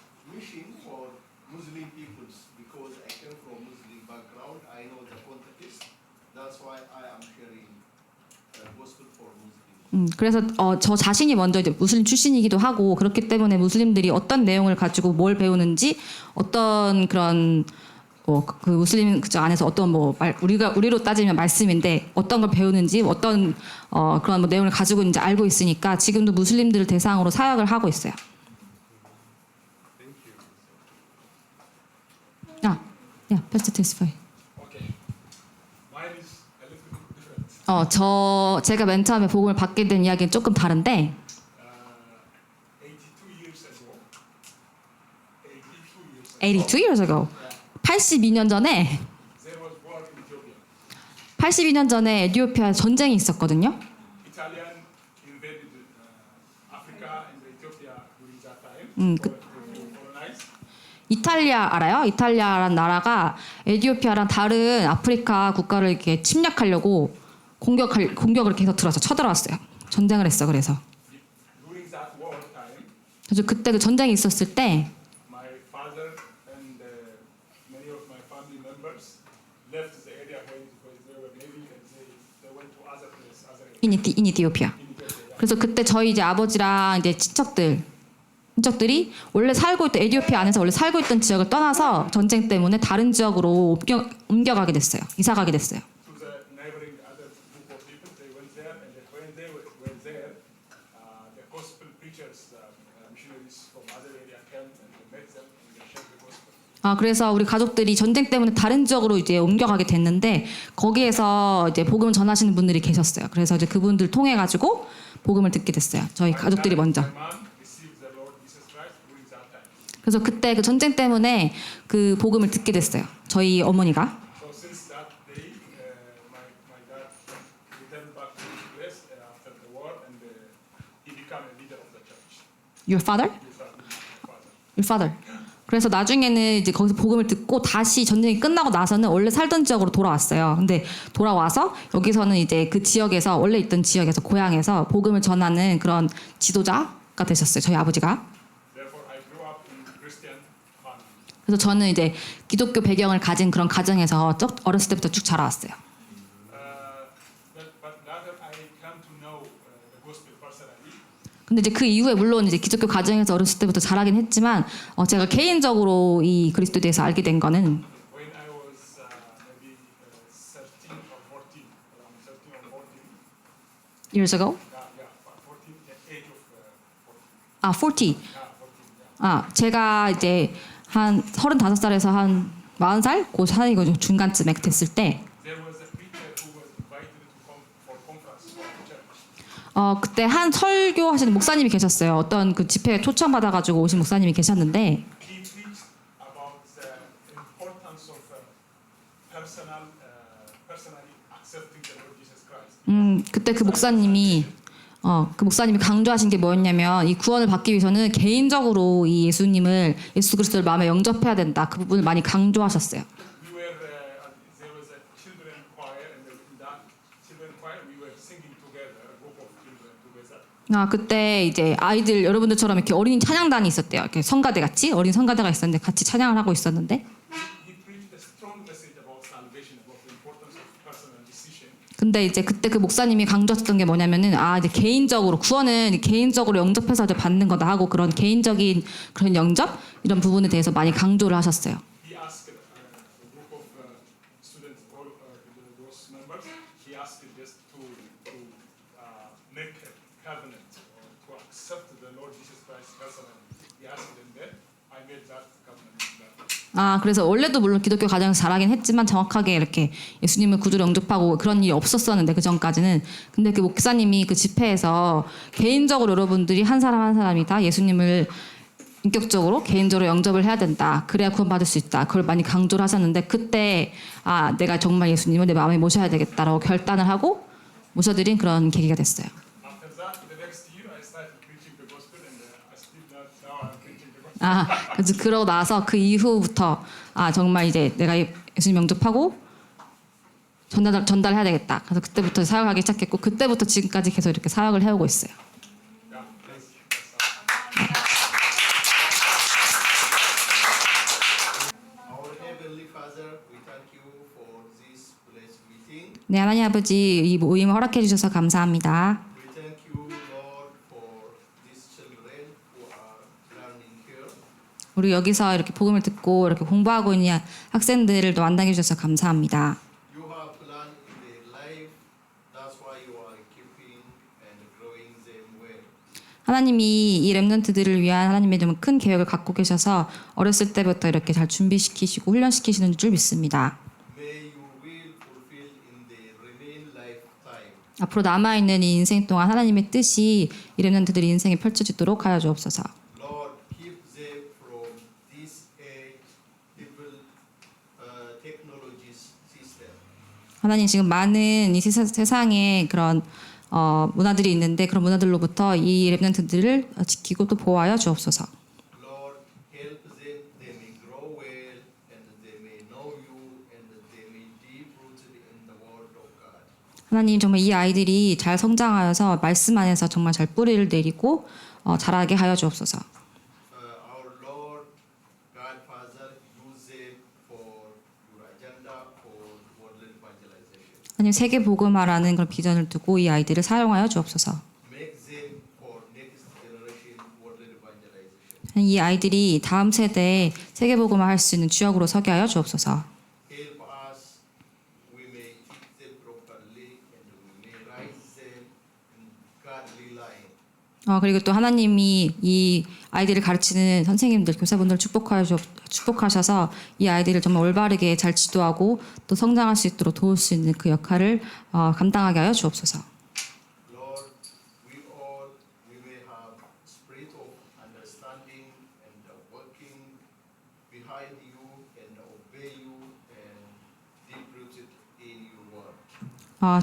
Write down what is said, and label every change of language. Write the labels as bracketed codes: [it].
[en] Mission for Muslim peoples because I came from Muslim background. I know the context. That's why I am sharing gospel for Muslims. [ko] 그래서 저 자신이 먼저 이제 무슬림 출신이기도 하고 그렇기 때문에 무슬림들이 어떤 내용을 가지고 뭘 배우는지 어떤 그런 그 무슬림 그저 안에서 어떤 우리로 따지면 말씀인데 어떤 걸 배우는지 어떤 그런 내용을 가지고 있는지 알고 있으니까 지금도 무슬림들을 대상으로 사역을 하고 있어요. [en] Pastor testify. Okay. Mine is a little bit different. [ko] 제가 맨 처음에 복음을 받게 된 이야기는 조금 다른데 [en] 82 years ago. 82 years ago. [ko] 82년 전에 [en] There was war in Ethiopia. [ko] 82년 전에 에티오피아 전쟁이 있었거든요. [en] Italian invaded Africa and Ethiopia during that time. To colonize. [ko] 이탈리아 알아요? 이탈리아라는 나라가 에티오피아랑 다른 아프리카 국가를 이렇게 침략하려고 공격을 계속 쳐들어왔어요. 전쟁을 했어. 그래서 [en] During that war time, [ko] 그래서 그때 그 전쟁이 있었을 때 [en] my father and many of my family members left the area where they were living and they went to other places, other areas in Ethiopia. in Ethiopia. [ko] 그래서 그때 저희 이제 아버지랑 이제 친척들이 원래 살고 있던 에티오피아 안에서 원래 살고 있던 지역을 떠나서 전쟁 때문에 다른 지역으로 옮겨가게 됐어요. 이사 가게 됐어요. [en] To the neighboring other group of people, they went there, and when they were there, the gospel preachers, missionaries from other area came and they met them and they shared the gospel. [ko] 그래서 우리 가족들이 전쟁 때문에 다른 지역으로 이제 옮겨가게 됐는데 거기에서 이제 복음을 전하시는 분들이 계셨어요. 그래서 이제 그분들 통해 가지고 복음을 듣게 됐어요. 저희 가족들이 먼저. [en] My mom received the Lord Jesus Christ during that time. [ko] 그래서 그때 그 전쟁 때문에 그 복음을 듣게 됐어요. 저희 어머니가. [en] So since that day, my dad returned back to his place after the war, and he became a leader of the church. Your father? Your father. [ko] 그래서 나중에는 이제 거기서 복음을 듣고 다시 전쟁이 끝나고 나서는 원래 살던 지역으로 돌아왔어요. 근데 돌아와서 여기서는 이제 그 지역에서 원래 있던 지역에서 고향에서 복음을 전하는 그런 지도자가 되셨어요. 저희 아버지가. [en] Therefore, I grew up in Christian family. [ko] 그래서 저는 이제 기독교 배경을 가진 그런 가정에서 어렸을 때부터 쭉 자라왔어요. [en] But later, I came to know the gospel personally. [ko] 근데 이제 그 이후에 물론 이제 기독교 가정에서 어렸을 때부터 자라긴 했지만 제가 개인적으로 이 그리스도에 대해서 알게 된 거는 [en] When I was maybe 13 or 14, around 13 or 14, years ago. 14, the age of 40. 14. 14, [ko] 제가 이제 한 35살에서 한 40살 그 사이거든요. 중간쯤에 됐을 때 [en] there was a preacher who was invited to come for conference for the church. [ko] 그때 한 설교하시는 목사님이 계셨어요. 어떤 그 집회에 초청받아가지고 오신 목사님이 계셨는데 [en] He preached personally accepting the Lord Jesus Christ. [ko] 그때 그 목사님이 강조하신 게 뭐였냐면 이 구원을 받기 위해서는 개인적으로 이 예수 그리스도를 마음에 영접해야 된다. 그 부분을 많이 강조하셨어요. [en] We were there was a children choir, and in that children choir we were singing together, a group of children together. [ko] 그때 이제 아이들 여러분들처럼 이렇게 어린이 찬양단이 있었대요. 이렇게 성가대 같이 어린 성가대가 있었는데 같이 찬양을 하고 있었는데 [en] He preached a strong message about salvation, about the importance of personal decision. [ko] 근데 이제 그때 그 목사님이 강조했던 게 뭐냐면은 이제 개인적으로 구원은 개인적으로 영접해서 이제 받는 거다 하고 그런 개인적인 그런 영접 이런 부분에 대해서 많이 강조를 하셨어요. [en] He asked a group of students, all those members, he asked just to make a covenant or to accept the Lord Jesus Christ personally. He asked them that. I made that covenant. [ko] 그래서 원래도 물론 기독교 가정에서 잘하긴 했지만 정확하게 이렇게 예수님을 구주로 영접하고 그런 일이 없었었는데 그 전까지는 근데 그 목사님이 그 집회에서 개인적으로 여러분들이 한 사람 한 사람이 다 예수님을 인격적으로 개인적으로 영접을 해야 된다. 그래야 구원받을 수 있다. 그걸 많이 강조를 하셨는데 그때 내가 정말 예수님을 내 마음에 모셔야 되겠다라고 결단을 하고 모셔드린 그런 계기가 됐어요. [en] After that, the next year, I started preaching the gospel, and I still now I'm preaching the gospel. [ko] 그래서 그러고 나서 그 이후부터 정말 이제 내가 예수님 영접하고 전달해야 되겠다. 그래서 그때부터 사역하기 시작했고 그때부터 지금까지 계속 이렇게 사역을 해오고 있어요. [en] Our Heavenly Father, we thank you for this blessed meeting. [ko] 네, 하나님 아버지 이 모임을 허락해 주셔서 감사합니다. [en] We thank you, Lord, for these children who are learning here. [ko] 우리 여기서 이렇게 복음을 듣고 이렇게 공부하고 있는 학생들을 또 만나게 해주셔서 감사합니다. [en] You have planned in their life. That's why you are keeping and growing them well. [ko] 하나님이 이 렘넌트들을 위한 하나님의 좀 큰 계획을 갖고 계셔서 어렸을 때부터 이렇게 잘 준비시키시고 훈련시키시는 줄 믿습니다. [en] May your will fulfill in their remaining lifetime. [ko] 앞으로 남아있는 이 인생 동안 하나님의 뜻이 이 렘넌트들의 인생에 펼쳐지도록 하여 주옵소서. [en] Lord, keep them from this age evil technologies system. [ko] 하나님 지금 많은 이 세상에 그런 문화들이 있는데 그런 문화들로부터 이 렘넌트들을 지키고 또 보호하여 주옵소서. [en] Lord, help them. They may grow well, and they may know you, and they may deep rooted in the Word of God. [ko] 하나님 정말 이 아이들이 잘 성장하여서 말씀 안에서 정말 잘 뿌리를 내리고 자라게 하여 주옵소서. [en] Our Lord, God Father, use them for your agenda for world evangelization. [ko] 하나님 세계 복음화라는 그런 비전을 두고 이 아이들을 사용하여 주옵소서. [en] Make them for next generation world evangelization. [ko] 이 아이들이 다음 세대에 세계 복음화 할 수 있는 주역으로 서게 하여 주옵소서. [en] Help us. We may teach them properly, and we may raise them in godly line. [ko] 그리고 또 하나님이 이 아이들을 가르치는 선생님들, 교사분들을 축복하셔서 이 아이들을 정말 올바르게 잘 지도하고 또 성장할 수 있도록 도울 수 있는 그 역할을 감당하게 하여 주옵소서. [en] Lord, we may have spirit of understanding and working behind you and obey you and deep rooted in your word.